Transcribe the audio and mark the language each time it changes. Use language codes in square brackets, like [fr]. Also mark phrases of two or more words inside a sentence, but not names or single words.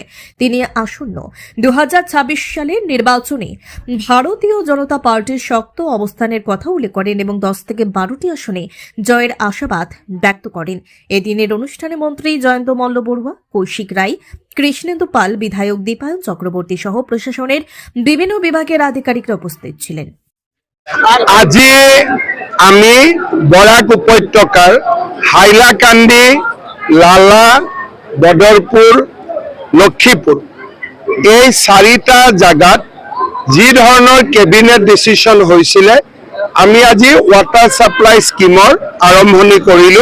[bn] তিনি আসন্ন 2026 সালের নির্বাচনে ভারতীয় জনতা পার্টির শক্ত অবস্থানের কথা উল্লেখ করেন এবং 10 থেকে 12টি আসনে জয়ের আশাবাদ ব্যক্ত করেন। এদিনের অনুষ্ঠানে মন্ত্রী জয়ন্ত মল্ল বড়ুয়া, কৌশিক রায়, কৃষ্ণেন্দু পাল, বিধায়ক দীপায়ন চক্রবর্তী সহ প্রশাসনের বিভিন্ন বিভাগের আধিকারিকরা উপস্থিত ছিলেন। [as] আজি আমি বরাক উপত্যকাৰ হাইলাকান্দি, লালা, বদৰপুৰ, লক্ষীপুৰ এই 4টা জাগাত যি ধৰণৰ [en] cabinet decision [as] হৈছিলে, আমি আজি [en] water supply schemeৰ [as] আৰম্ভণি কৰিলো।